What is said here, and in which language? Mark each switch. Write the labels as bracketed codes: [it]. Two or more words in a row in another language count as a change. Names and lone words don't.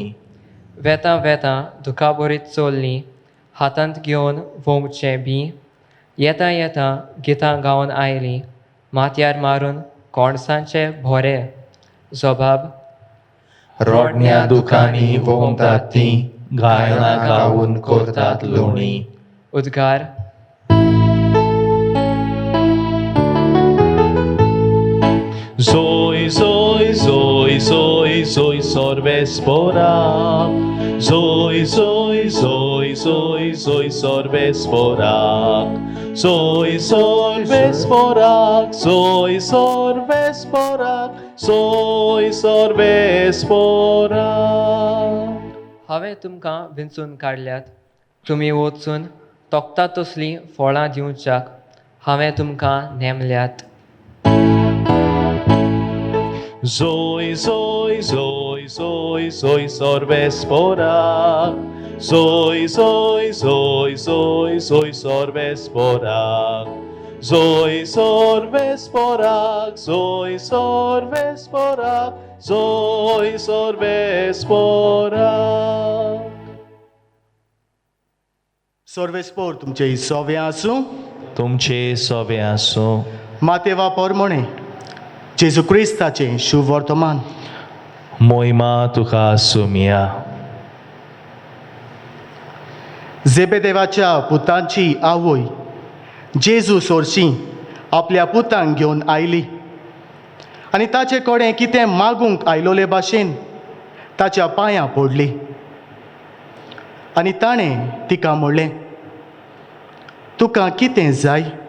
[kok] वेता वेता दुखा बरीत चोल्ली, हातांत घेवन वोमचे बी. येता येता गितां गावन आयली, माथ्यार मारून कोणसांचे भोरे. जोबाब रोडण्या दुखांनी वोमतात ती, गायनां गावून करतात लोणी. उद्गार Zoe, Zoe, Zoe, Zoe, Zoe, sorvespora. Zoe, Zoe, Zoe, Zoe, Zoe, sorvespora. Zoe, sorvespora. Zoe, sorvespora. Zoe, sorvespora. हांवें तुमकां विंचून काडल्यात, तुमी वचून तोखता तसलीं फळां दिवच्याक हांवें तुमकां नेमल्यात. Zoe, Zoe, Zoe, Zoe, Zoe, sorvespora. Zoe, Zoe, Zoe, Zoe, Zoe, sorvespora. Zoe, sorvespora. Zoe, sorvespora. Zoe, sorvespora. सर्वेस्पोर तुमचे सोवे आसूं. तुमचे सोवे आसूं. मातेवा पोरमोणे जेजू क्रिस्ताचें शुभ वर्तमान. मोहिमा तुका सुमिया. जेबेदेवाच्या पुतांची आवय जेजू सोरशी आपल्या पुतांक घेवन आयली आनी ताचे कडेन कितें मागूंक आयलोले भाशेन ताच्या पांयां पडली आनी ताणें तिका म्हणलें, तुका कितें जाय?